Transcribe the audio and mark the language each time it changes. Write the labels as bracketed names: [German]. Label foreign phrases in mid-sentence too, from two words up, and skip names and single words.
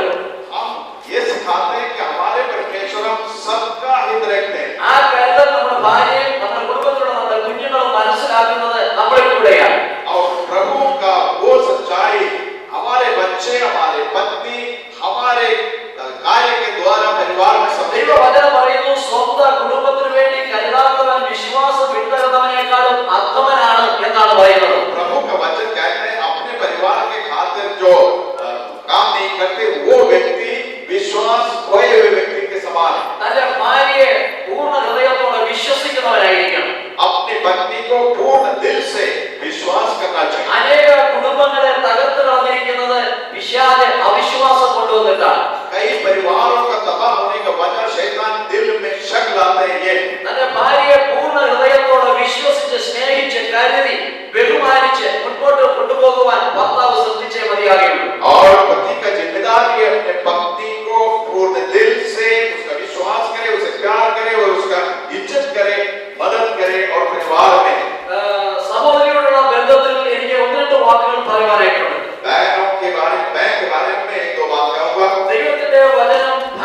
[Hindi] हम ये सिखाते हैं कि हमारे परमेश्वर हम सबका हित रखते हैं. [Malayalam] ആ കരുതൽ നമ്മുടെ ഭാര്യയും നമ്മുടെ കുടുംബത്തിലുള്ള നമ്മുടെ കുഞ്ഞുങ്ങളും മനസ്സിലാക്കുന്നത് നമ്മളിൽ കൂടെയാണ്. [Hindi] और प्रभु का वो सच्चाई हमारे बच्चे, हमारे पत्नी, हमारे कार्य के द्वारा परिवार में सब. [Malayalam] ദൈവവചനം പറയുന്നു, സ്വന്തം കുടുംബത്തിന് വേണ്ടി കരുതാത്തവൻ വിശ്വാസം വിട്ടകന്നവനേക്കാളും അധമനാണ് എന്നാണ് പറയുന്നത്. [Hindi] प्रभु का वचन कहते हैं अपने परिवार के खातिर जो काम नहीं करते वो व्यक्ति विश्वास खोए हुए व्यक्ति के समान है. [Malayalam] തന്റെ ഭാര്യയെ പൂർണ്ണ ഹൃദയത്തോടെ വിശ്വസിക്കുന്നവനായിരിക്കണം. [Hindi] अपनी पत्नी को पूर्ण दिल से विश्वास करना चाहिए. [Malayalam] അനേക കുടുംബങ്ങളെ തകർത്ത് കളഞ്ഞിരിക്കുന്നത് പിശാച് അവിശ്വാസം കൊണ്ടുവന്നിട്ടാണ്. [Hindi] कई परिवारों का तबाह होने का वजह शैतान दिल में शक लाते हैं. ये [Malayalam] തന്റെ ഭാര്യയെ പൂർണ്ണ ഹൃദയത്തോടെ വിശ്വസിച്ച് സ്നേഹിച്ച് കരുതി ബഹുമാനിച്ച് മുൻപോട്ട് കൊണ്ടുപോകുവാൻ ഭർത്താവ് ശ്രദ്ധിച്ചേ മതിയാകുള്ളൂ. [Hindi] और पति का जिम्मेदारी है अपने पत्नी को पूर्ण दिल से उसका विश्वास करे, उसे प्यार करे और उसका इज्जत करे, मदद करे. और परिवार में [Malayalam] സഹോദരിയോടുള്ള ബന്ധത്തിൽ എനിക്ക് ഒന്ന് രണ്ട് വാക്കുകൾ പറയുവാനായിട്ടുണ്ട്. [Hindi] बहनों के बारे में, मैं के बारे में एक दो बात कहूंगा. [Malayalam] ദൈവത്തിന്റെ വചനം